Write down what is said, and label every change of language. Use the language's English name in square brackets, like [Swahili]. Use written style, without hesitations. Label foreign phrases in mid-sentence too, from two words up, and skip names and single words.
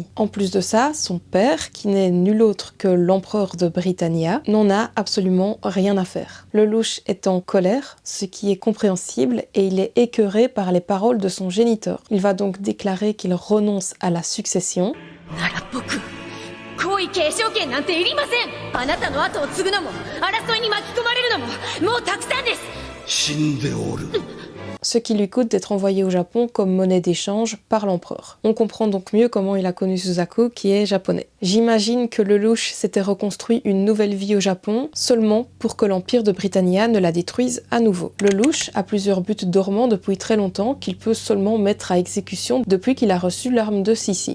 [French] En plus de ça, son père, qui n'est nul autre que l'empereur de Britannia, n'en a absolument rien à faire. Lelouch est en colère, ce qui est compréhensible, et il est écœuré par les paroles de son géniteur. Il va donc déclarer qu'il renonce à la succession. [Japanese] 皇位継承権なんていりません。あなたの後を継ぐのも争いに巻き込まれるのももうたくさんです。死んでおる。 [French] Ce qui lui coûte d'être envoyé au Japon comme monnaie d'échange par l'empereur. On comprend donc mieux comment il a connu Suzaku, qui est japonais. J'imagine que Lelouch s'était reconstruit une nouvelle vie au Japon seulement pour que l'empire de Britannia ne la détruise à nouveau. Lelouch a plusieurs buts dormants depuis très longtemps qu'il peut seulement mettre à exécution depuis qu'il a reçu l'arme de Sissi.